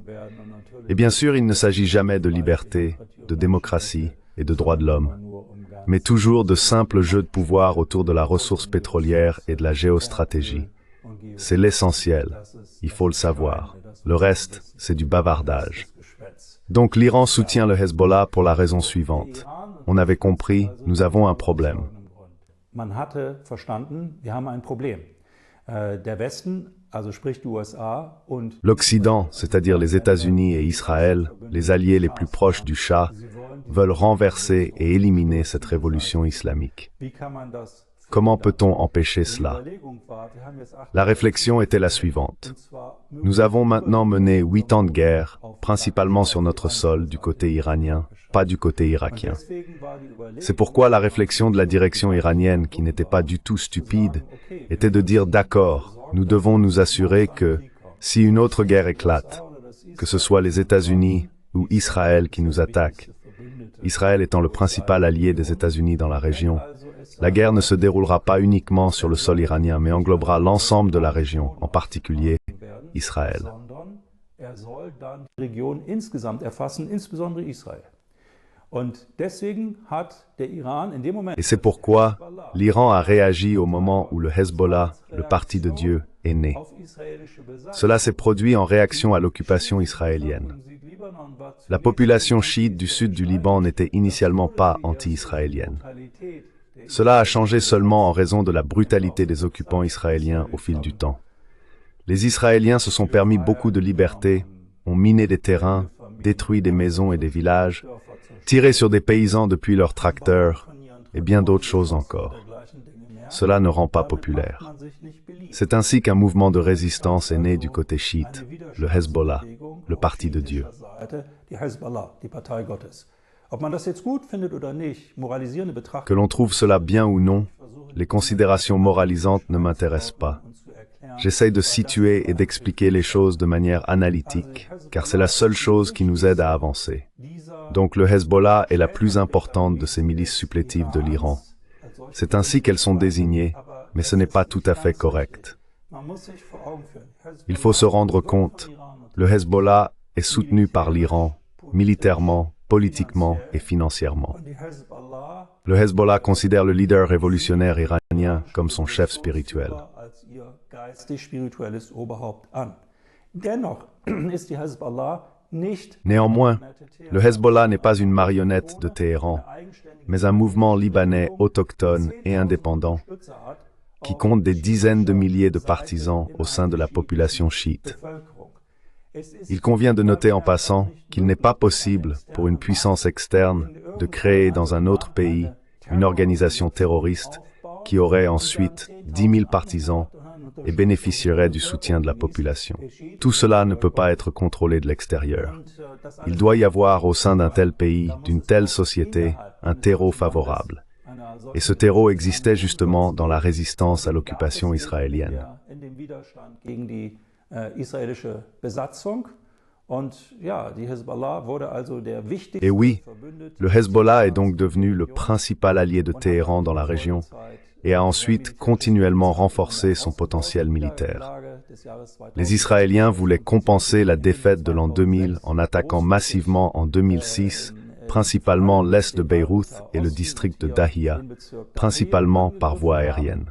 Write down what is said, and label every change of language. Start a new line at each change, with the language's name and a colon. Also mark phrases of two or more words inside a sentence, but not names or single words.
French: Et bien sûr, il ne s'agit jamais de liberté, de démocratie et de droits de l'homme, mais toujours de simples jeux de pouvoir autour de la ressource pétrolière et de la géostratégie. C'est l'essentiel, il faut le savoir. Le reste, c'est du bavardage. Donc l'Iran soutient le Hezbollah pour la raison suivante. On avait compris, nous avons un problème.
German: Man hatte verstanden, wir haben ein Problem. Der Westen, also sprich die USA und
French: L'Occident, c'est-à-dire les États-Unis et Israël, les alliés les plus proches du Shah, veulent renverser et éliminer cette révolution islamique.
German: wie kann man das?
French: Comment peut-on empêcher cela? La réflexion était la suivante. Nous avons maintenant mené 8 ans de guerre, principalement sur notre sol, du côté iranien, pas du côté irakien. C'est pourquoi la réflexion de la direction iranienne, qui n'était pas du tout stupide, était de dire d'accord, nous devons nous assurer que, si une autre guerre éclate, que ce soit les États-Unis ou Israël qui nous attaquent, Israël étant le principal allié des États-Unis dans la région, la guerre ne se déroulera pas uniquement sur le sol iranien, mais englobera l'ensemble de la région, en particulier Israël.
German: Er soll dann die Region insgesamt erfassen, insbesondere Israël. Und deswegen hat der Iran in dem Moment
French: Et c'est pourquoi l'Iran a réagi au moment où le Hezbollah, le parti de Dieu, est né.
German: auf israelische Besatzung.
French: Cela s'est produit en réaction à l'occupation israélienne. La population chiite du sud du Liban n'était initialement pas anti-israélienne. Cela a changé seulement en raison de la brutalité des occupants israéliens au fil du temps. Les Israéliens se sont permis beaucoup de liberté, ont miné des terrains, détruit des maisons et des villages, tiré sur des paysans depuis leurs tracteurs, et bien d'autres choses encore. Cela ne rend pas populaire. C'est ainsi qu'un mouvement de résistance est né du côté chiite, le Hezbollah, le parti de Dieu.
German: Die Hezbollah, die Partei Gottes. Ob man das jetzt gut findet oder nicht, moralisierende
French: Que
German: Betrachtung
French: l'on trouve cela bien ou non, les considérations moralisantes ne m'intéressent pas. J'essaye de situer et d'expliquer les choses de manière analytique, car c'est la seule chose qui nous aide à avancer. Donc le Hezbollah est la plus importante de ces milices supplétives de l'Iran. C'est ainsi qu'elles sont désignées, mais ce n'est pas tout à fait correct. Il faut se rendre compte, le Hezbollah est soutenu par l'Iran, militairement, politiquement et financièrement. Le Hezbollah considère le leader révolutionnaire iranien comme son chef spirituel.
German: als ihr geistig-spirituelles Oberhaupt an. Dennoch ist die Hezbollah nicht
French: Néanmoins, le Hezbollah n'est pas une marionnette de Téhéran, mais un mouvement libanais autochtone et indépendant qui compte des dizaines de milliers de partisans au sein de la population chiite. Il convient de noter en passant qu'il n'est pas possible pour une puissance externe de créer dans un autre pays une organisation terroriste qui aurait ensuite 10 000 partisans et bénéficierait du soutien de la population. Tout cela ne peut pas être contrôlé de l'extérieur. Il doit y avoir au sein d'un tel pays, d'une telle société, un terreau favorable. Et ce terreau existait justement dans la résistance à l'occupation israélienne.
German: in dem Widerstand gegen die israelische Besatzung. Und ja, die Hezbollah wurde also der wichtigste
French: Et oui,
German: Verbündete
French: le Hezbollah est donc devenu le principal allié de Téhéran dans la région et a ensuite continuellement renforcé son potentiel militaire. Les Israéliens voulaient compenser la défaite de l'an 2000 en attaquant massivement en 2006, principalement l'est de Beyrouth et le district de Dahia, principalement par voie aérienne.